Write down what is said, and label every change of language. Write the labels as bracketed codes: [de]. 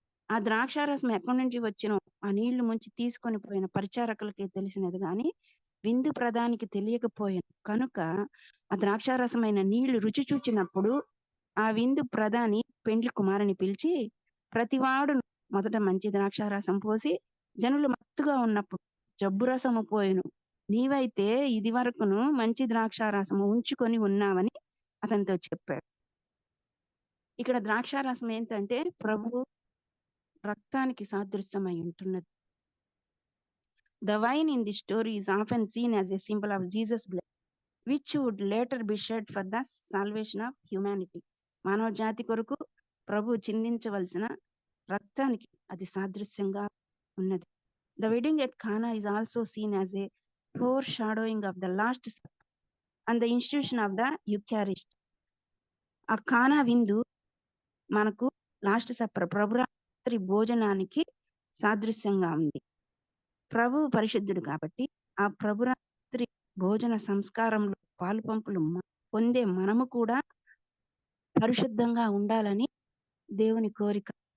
[te] ఆ ద్రాక్షారసం ఎక్కడి నుంచి వచ్చినో ఆ నీళ్లు ముంచి తీసుకొని పోయిన పరిచారకులకి తెలిసినది కానీ విందు ప్రధానికి తెలియకపోయాను కనుక ఆ ద్రాక్షారసమైన నీళ్లు రుచి చూచినప్పుడు ఆ విందు ప్రధాని పెండ్లి కుమారుని పిలిచి ప్రతివాడు మొదట మంచి ద్రాక్షారసం పోసి జనులు మత్తుగా ఉన్నప్పుడు జబ్బు రసము పోయెను, నీవైతే ఇది వరకును మంచి ద్రాక్షారసము ఉంచుకొని ఉన్నావని అతనితో చెప్పాడు. ఇక్కడ ద్రాక్షారసం ఏంటంటే ప్రభు రక్తానికి సాదృశ్యమై ఉంటున్నది. [en] The wine in the story is often seen as a symbol of Jesus' blood, which would later be shed for the salvation of humanity. [te] మానవ జాతి కొరకు ప్రభు చిందించవలసిన రక్తానికి అది సాదృశ్యంగా ఉన్నది. [en] The wedding at Cana is also seen as a foreshadowing of the last supper and the institution of the Eucharist. [te] ఆ కానా విందు మనకు లాస్ట్ సప్పర్ ప్రభురాత్రి భోజనానికి సాదృశ్యంగా ఉంది. ప్రభు పరిశుద్ధుడు కాబట్టి ఆ ప్రభురాత్రి భోజన సంస్కారంలో పాలు పంపులు పొందే మనము కూడా పరిశుద్ధంగా ఉండాలని దేవుని కోరిక.